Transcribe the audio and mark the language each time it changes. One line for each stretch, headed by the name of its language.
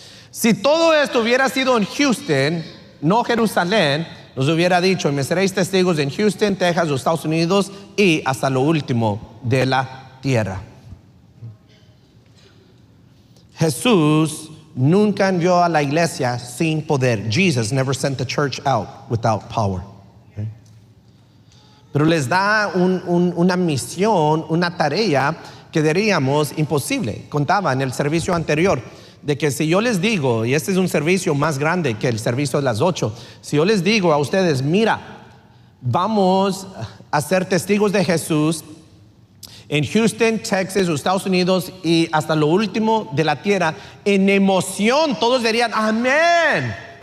Spanish: Si todo esto hubiera sido en Houston, no Jerusalén, nos hubiera dicho, me seréis testigos en Houston, Texas, los Estados Unidos y hasta lo último de la tierra. Jesús nunca envió a la iglesia sin poder.
English: Jesus never sent the church out without power. Okay?
Spanish: Pero les da una misión, una tarea que diríamos imposible. Contaba en el servicio anterior de que si yo les digo, y este es un servicio más grande que el servicio de las 8, si yo les digo a ustedes, mira, vamos a ser testigos de Jesús en Houston, Texas, Estados Unidos y hasta lo último de la tierra, en emoción todos dirían amén.